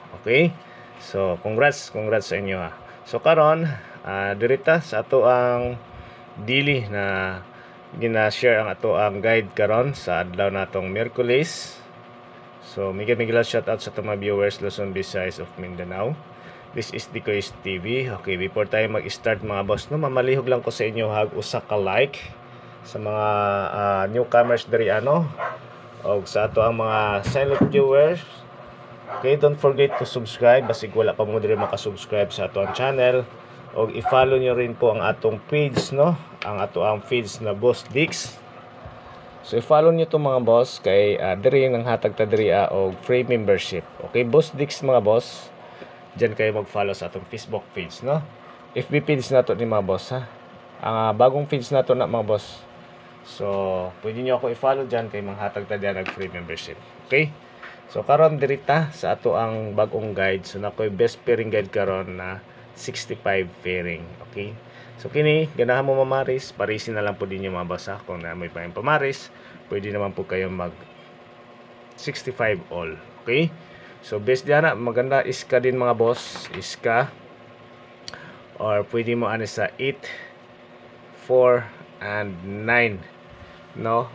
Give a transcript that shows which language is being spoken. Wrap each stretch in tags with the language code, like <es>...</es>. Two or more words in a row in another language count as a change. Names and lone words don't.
<tl>Okay? So congrats sa inyo ha.</tl> <ceb>So karon dirita sa ato ang daily na gina-share ang ato ang guide karon sa adlaw natong Miyerkules. So, miguel</ceb> <en>shout out</en> <ceb>sa mga viewers Luzon, Visayas of Mindanao.</ceb> <en>This is Dicoys TV.</en> <ceb>Okay, before tayo mag-start mga boss, no, mamalihog lang ko sa inyo hag usa ka like sa mga newcomers diri o sa ato ang mga</ceb> <en>silent viewers. Okay, don't forget to subscribe</en> <ceb>basig wala pa mo diri maka-subscribe sa ato ang channel.</ceb> <tl>Og i-follow nyo rin po ang atong page, no, ang ato ang page na Boss Dix.</tl> <ceb>So i-follow nyo itong mga boss kay diri nang hatag ta diri og</ceb> <en>free membership.</en> <tl>Okay, Boss Dix mga boss. Diyan kayo mag-follow sa atong Facebook page, no? FB page nato ni mga boss ha. Ang bagong page nato na mga boss. So pwede nyo ako i-follow diyan kay manghatag ta diyan og</tl> <en>free membership.</en> <tl>Okay?</tl> <ceb>So karon diri ta sa ato ang bagong guide. So nakoy</ceb> <en>best pairing guide</en> <ceb>karon na 65 pairing. Okay? So kini ganahan mo mamaris,</ceb> <tl>parisin na lang po din yung mga basa. Kung na may pang pamaris, pwede naman po kayo mag 65 all. Okay? So best diyan na maganda iska din mga boss, iska. Or pwede mo ano sa 8, 4 and 9. No?</tl>